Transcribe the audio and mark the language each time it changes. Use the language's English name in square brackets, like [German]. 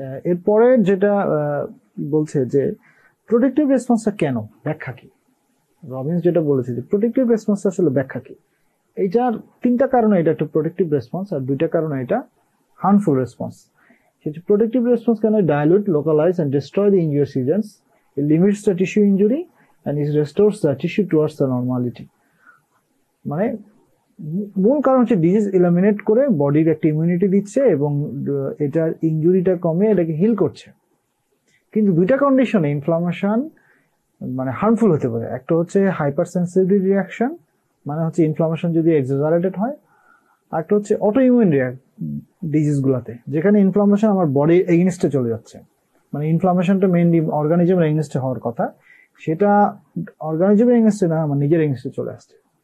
[Bangla] এরপরে যেটা বলছে যে প্রোটেক্টিভ রেসপন্সটা কেন, ব্যাখ্যা কি। রবিনস যেটা বলেছে যে প্রোটেক্টিভ রেসপন্সটা আসলে ব্যাখ্যা কি, এইটার তিনটা কারণে এটা একটা প্রোটেক্টিভ রেসপন্স, আর দুইটা কারণে এটা harmful response. [English] Protective response can dilute, localize, and destroy the injured regions. It limits the tissue injury and it restores the tissue towards the normality. [Bangla] মানে মূল কারণ হচ্ছে ডিজিজ এলিমিনেট করে বডির একটা ইমিউনিটি দিচ্ছে এবং এটার ইনজুরিটা কমে এটাকে হিল করছে। কিন্তু দুইটা কন্ডিশনে ইনফ্লামেশন মানে হার্মফুল হতে পারে। একটা হচ্ছে হাইপার সেন্সিটিভ রিয়াকশন, মানে হচ্ছে ইনফ্লামেশন যদি এক্সাজারেটেড হয়, আর একটা হচ্ছে অটো ইমিউন ডিজিজ গুলাতে যেখানে ইনফ্লামেশন আমার বডির এগেইনস্টে চলে যাচ্ছে, মানে ইনফ্লামেশনটা মেইনলি অর্গানিজমের এগেইনস্টে হওয়ার কথা, সেটা অর্গানিজমের এগেইনস্টে না, আমার নিজের এগেইনস্টে চলে আসছে।